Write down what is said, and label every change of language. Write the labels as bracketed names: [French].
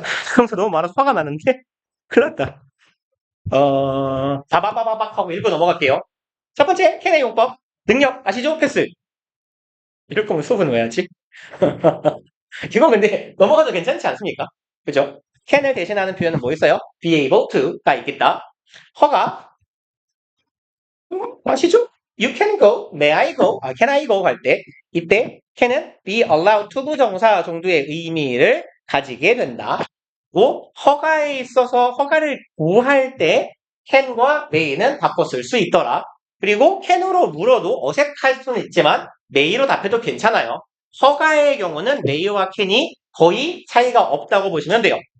[Korean] 조동사 너무 많아서 화가 나는데? 큰일 났다. 바바바바박 하고 읽고 넘어갈게요. 첫 번째, 캔의 용법. 능력 아시죠? 패스. 이럴 거면 수업은 왜 하지? 이거 근데 넘어가도 괜찮지 않습니까? 그죠? can을 대신하는 표현은 뭐 있어요? [English] be able to가 [Korean] 있겠다. 허가 아시죠? [English] You can go, may I go, can I go [Korean] 할 때 이때 [English] can은 be allowed to [Korean] 부정사 정도의 의미를 가지게 된다. 고 허가에 있어서 허가를 구할 때 can과 may는 바꿔 쓸 수 있더라. 그리고 can으로 물어도 어색할 수는 있지만 may로 답해도 괜찮아요. 허가의 경우는 may와 can이 거의 차이가 없다고 보시면 돼요.